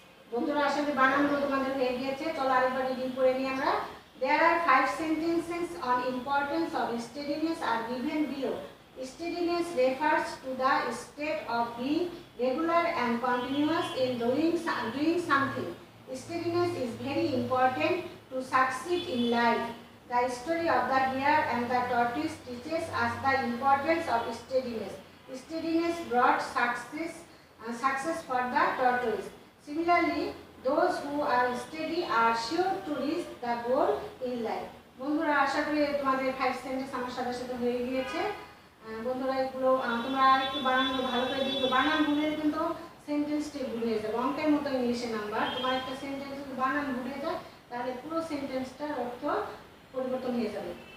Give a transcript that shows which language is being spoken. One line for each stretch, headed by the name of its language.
Bangla: বন্ধুরা, আসলে বানানগুলো তোমাদের হয়ে গিয়েছে। চলো আরেকবার রিডিং করে নিই আমরা।
English: There are 5 sentences on importance of steadiness are given below. Steadiness refers to the state of being regular and continuous in doing something. Steadiness is very important to succeed in life. The story of the hare and the tortoise teaches us the importance of steadiness. Steadiness brought success for the tortoise. Similarly, those who are steady are sure to reach the goal in life.
Bangla: বন্ধুরা, আশা করি তোমাদের 5 sentence আমার সাথে সাথে হয়ে গিয়েছে। বন্ধুরা, এগুলো তোমরা আরেকটু বানানগুলো ভালো করে দেখো। বানান ভুলে কিন্তু সেন্টেন্সটি ভুলে যাবে। অঙ্কের মতো ইংলিশে নাম্বার, তোমার একটা সেন্টেন্স যদি বানান ভুলে যায় তাহলে পুরো সেন্টেন্সটার অর্থ পরিবর্তন হয়ে যাবে।